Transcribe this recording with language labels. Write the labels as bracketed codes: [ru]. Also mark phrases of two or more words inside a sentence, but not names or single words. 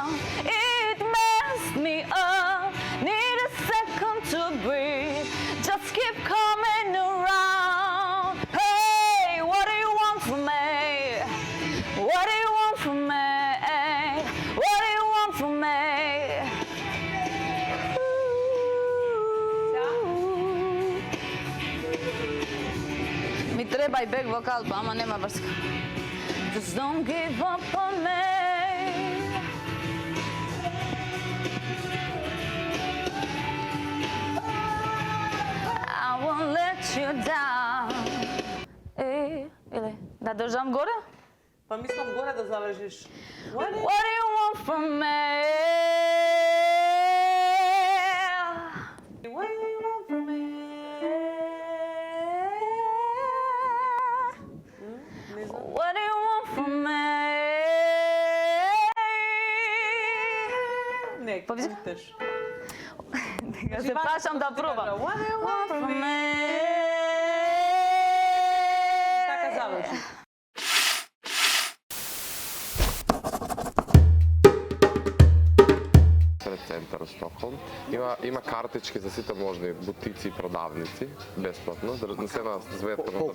[en] It messed me up. Need a second to breathe. Just keep coming around. Hey, what do you want from me? What do you want from me? What do you want from me? [mk] Ми треба и бек вокал, па ама нема врска. [en] Just don't give up on me. I won't let you down. [mk] Или да држам горе? Па мислам горе да завршиш. [en] What do you want from me? What do you want from me? [mk] Не знам. [en] What do you want from me? [mk] Не, повтиш. Ја се пашам да пробам. [en] What do you want from me? [mk] Така заврши. Сред центар Стокхолм. Има картички за сите можни бутици и продавници, бесплатно, на се на зветка на